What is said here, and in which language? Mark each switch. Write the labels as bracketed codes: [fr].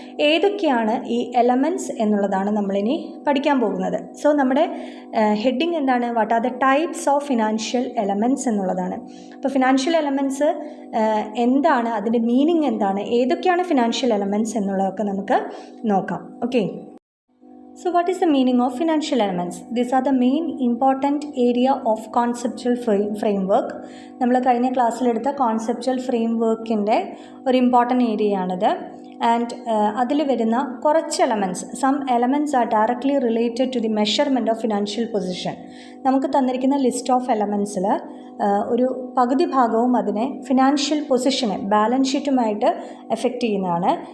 [ml] ഏതൊക്കെയാണ് ഈ എലമെൻറ്റ്സ് എന്നുള്ളതാണ് നമ്മളിനി പഠിക്കാൻ പോകുന്നത്. [en] so [ml] നമ്മുടെ ഹെഡിങ് എന്താണ്? [en] What are the types of financial elements എന്നുള്ളതാണ്. [ml] അപ്പോൾ ഫിനാൻഷ്യൽ എലമെൻറ്റ്സ് എന്താണ്, അതിൻ്റെ മീനിങ് എന്താണ്, ഏതൊക്കെയാണ് ഫിനാൻഷ്യൽ എലമെൻറ്റ്സ് എന്നുള്ളതൊക്കെ നമുക്ക് നോക്കാം. [en] Okay, so what is the meaning of financial elements? These are the main important area of conceptual framework. [ml] നമ്മൾ കഴിഞ്ഞ ക്ലാസ്സിലെടുത്ത കോൺസെപ്ച്വൽ ഫ്രെയിംവർക്കിൻ്റെ ഒരു ഇമ്പോർട്ടൻ്റ് ഏരിയ ആണിത്. [en] and [ml] അതിൽ വരുന്ന കുറച്ച് [en] Elements, some elements are directly related to the measurement of financial position. [ml] നമുക്ക് തന്നിരിക്കുന്ന list of എലമെൻറ്റ്സിൽ ഒരു പകുതി ഭാഗവും അതിനെ ഫിനാൻഷ്യൽ പൊസിഷനെ, ബാലൻസ് ഷീറ്റുമായിട്ട് എഫക്റ്റ് ചെയ്യുന്നതാണ്.